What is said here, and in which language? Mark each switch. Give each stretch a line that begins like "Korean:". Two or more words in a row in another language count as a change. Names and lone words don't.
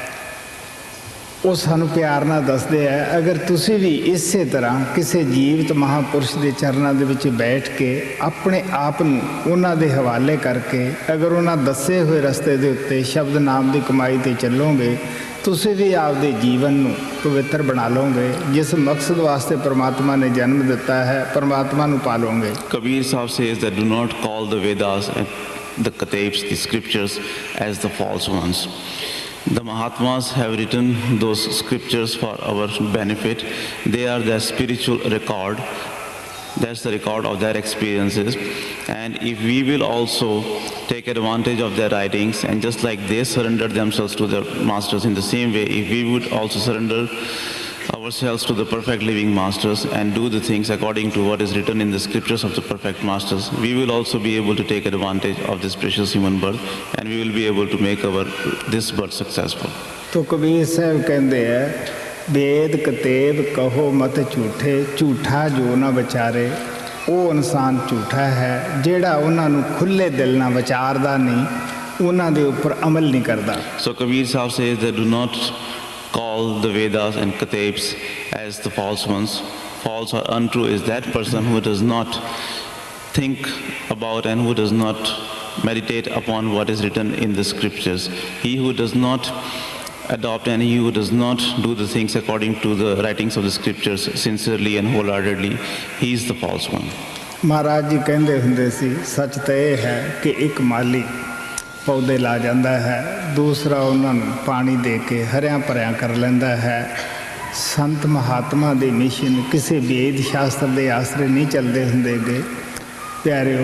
Punjabi: ਉਹ ਸਾਨੂੰ ਪਿਆਰ ਨਾਲ ਦੱਸਦੇ ਹੈ ਅਗਰ ਤੁਸੀਂ ਵੀ ਇਸੇ ਤਰ੍ਹਾਂ ਕਿਸੇ ਜੀਵਤ ਮਹਾਂਪੁਰਸ਼ ਦੇ ਚਰਨਾਂ ਦੇ ਵਿੱਚ ਬੈਠ ਕੇ ਆਪਣੇ ਆਪ ਨੂੰ ਉਹਨਾਂ ਦੇ ਹਵਾਲੇ ਕਰਕੇ ਅਗਰ ਉਹਨਾਂ ਦੱਸੇ ਹੋਏ ਰਸਤੇ ਦੇ ਉੱਤੇ ਸ਼ਬਦ ਨਾਮ ਦੀ ਕਮਾਈ 'ਤੇ ਚੱਲੋਗੇ, ਤੁਸੀਂ ਵੀ ਆਪਦੇ ਜੀਵਨ ਨੂੰ ਪਵਿੱਤਰ ਬਣਾ ਲਓਗੇ। ਜਿਸ ਮਕਸਦ ਵਾਸਤੇ ਪਰਮਾਤਮਾ ਨੇ ਜਨਮ ਦਿੱਤਾ ਹੈ, ਪਰਮਾਤਮਾ ਨੂੰ ਪਾਲੋਗੇ।
English: Kabir Sahib says that do not call the Vedas and the Katabs, the scriptures, as the false ones. The Mahatmas have written those scriptures for our benefit. They are their spiritual record. That's the record of their experiences. And if we will also take advantage of their writings, and just like they surrendered themselves to their masters, in the same way, if we would also surrender ourselves to the perfect living masters and do the things according to what is written in the scriptures of the perfect masters, we will also be able to take advantage of this precious human birth, and we will be able to make this birth successful.
Hindi: तो कबीर साहब कहते हैं वेद कतेब कहो मत झूठे, झूठा जो ना विचारे
Punjabi: ਉਹ ਇਨਸਾਨ ਝੂਠਾ ਹੈ ਜਿਹੜਾ ਉਹਨਾਂ ਨੂੰ ਖੁੱਲੇ ਦਿਲ ਨਾਲ ਵਿਚਾਰਦਾ ਨਹੀਂ, ਉਹਨਾਂ ਦੇ ਉੱਪਰ ਅਮਲ ਨਹੀਂ ਕਰਦਾ।
English: So Kabir Sahib says that do not call the Vedas and Katabs as the false ones. False or untrue is that person who does not think about and who does not meditate upon what is written in the scriptures. He who does not adopt and he who does not do the things according to the writings of the scriptures sincerely and wholeheartedly, he is the false one.
Punjabi: ਮਹਾਰਾਜ ਜੀ ਕਹਿੰਦੇ ਹੁੰਦੇ ਸੀ, ਸੱਚ ਤਾਂ ਇਹ ਹੈ ਕਿ ਇੱਕ ਮਾਲੀ ਪੌਦੇ ਲਾ ਜਾਂਦਾ ਹੈ, ਦੂਸਰਾ ਉਹਨਾਂ ਨੂੰ ਪਾਣੀ ਦੇ ਕੇ ਹਰਿਆਂ ਭਰਿਆਂ ਕਰ ਲੈਂਦਾ ਹੈ। ਸੰਤ ਮਹਾਤਮਾ ਦੀ ਮਿਸ਼ਨ ਕਿਸੇ ਵੇਦ ਸ਼ਾਸਤਰ ਦੇ ਆਸਰੇ ਨਹੀਂ ਚੱਲਦੇ ਹੁੰਦੇ ਗੇ ਪਿਆਰਿਓ।